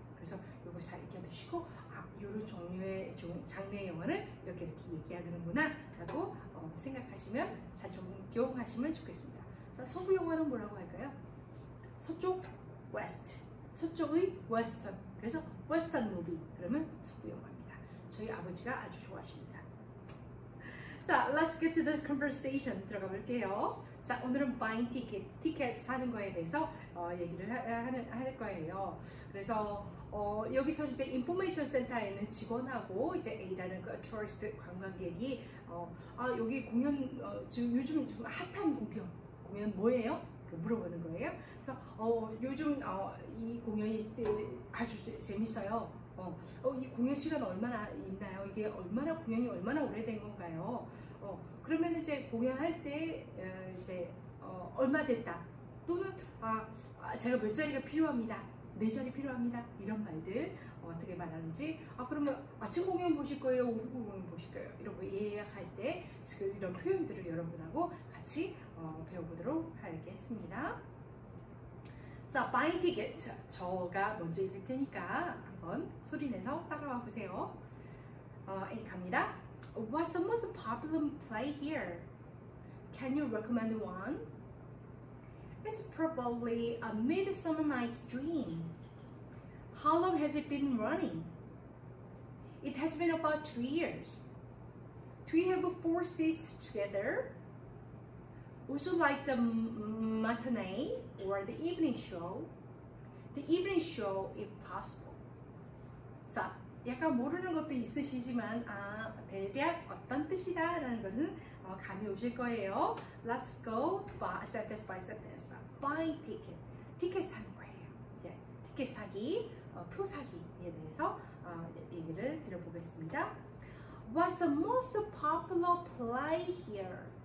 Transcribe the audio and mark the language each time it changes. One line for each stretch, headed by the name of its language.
Korean: 그래서 요거 잘 익혀두시고 요런 종류의 장르의 영화를 이렇게 얘기하는구나 라고 생각하시면 잘 적용하시면 좋겠습니다. 자, 서부 영화는 뭐라고 할까요? 서쪽, 웨스트. 서쪽의 웨스턴. 그래서 웨스턴 무비. 그러면 서부 영화입니다. 저희 아버지가 아주 좋아하십니다.
English: 자, let's get to the conversation
Korean: 들어가 볼게요. 자, 오늘은 buying ticket, 티켓 사는 거에 대해서 얘기를 할 거예요. 그래서 여기서 이제 인포메이션 센터에 있는 직원하고 이제 A라는 그 tourist 관광객이 여기 공연 지금 요즘 좀 핫한 공연 뭐예요? 물어보는 거예요. 그래서 요즘 이 공연이 아주 재밌어요. 이 공연 시간 얼마나 있나요? 이게 공연이 얼마나 오래된 건가요? 그러면 이제 공연할 때 이제 얼마 됐다 또는 제가 몇 자리가 필요합니다, 4자리 필요합니다 이런 말들 어떻게 말하는지 그러면 아침 공연 보실 거예요, 오후 공연 보실 거예요 이런 거 예약할 때 이런 표현들을 여러분하고 같이 배워보도록 하겠습니다. 자, buying ticket 저가 먼저 읽을 테니까 한번 소리내서 따라와 보세요. 갑니다.
English: What's the most popular play here? Can you recommend one? It's probably A Midsummer Night's Dream. How long has it been running? It has been about 2 years. Do you have 4 seats together? Would you like the matinee or the evening show? The evening show if possible.
Korean: 자, 약간 모르는 것도 있으시지만 대략 어떤 뜻이다라는 것은 감이 오실 거예요.
English: Let's go step this by step this. Buy ticket.
Korean: 티켓 사는 거예요. 이제 티켓 사기, 표 사기에 대해서 얘기를 드려보겠습니다.
English: What's the most popular play here?